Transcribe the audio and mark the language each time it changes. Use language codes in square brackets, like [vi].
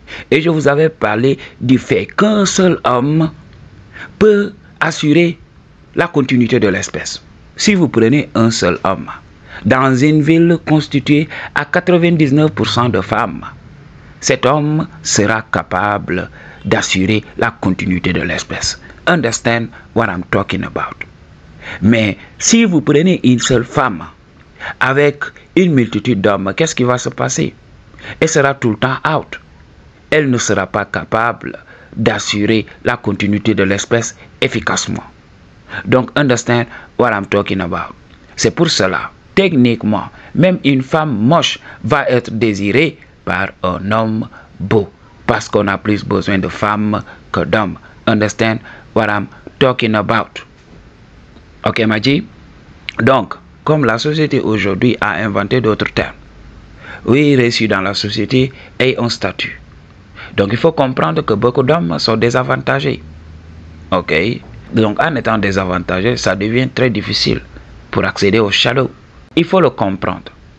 [fr] Et je vous avais parlé du fait qu'un seul homme peut assurer la continuité de l'espèce. Si vous prenez un seul homme, dans une ville constituée à 99% de femmes, cet homme sera capable d'assurer la continuité de l'espèce. [en] Understand what I'm talking about. [fr] Mais si vous prenez une seule femme, avec une multitude d'hommes, qu'est-ce qui va se passer? Elle sera tout le temps out. Elle ne sera pas capable d'assurer la continuité de l'espèce efficacement. Donc, [en] understand what I'm talking about. [fr] C'est pour cela, techniquement, même une femme moche va être désirée par un homme beau. Parce qu'on a plus besoin de femmes que d'hommes. [en] Understand what I'm talking about. [fr] Ok, Maji? Donc, comme la société aujourd'hui a inventé d'autres termes, oui, reçu dans la société et un statut. Donc, il faut comprendre que beaucoup d'hommes sont désavantagés. Ok? Donc, en étant désavantagés, ça devient très difficile pour accéder au shadow. Il faut le comprendre.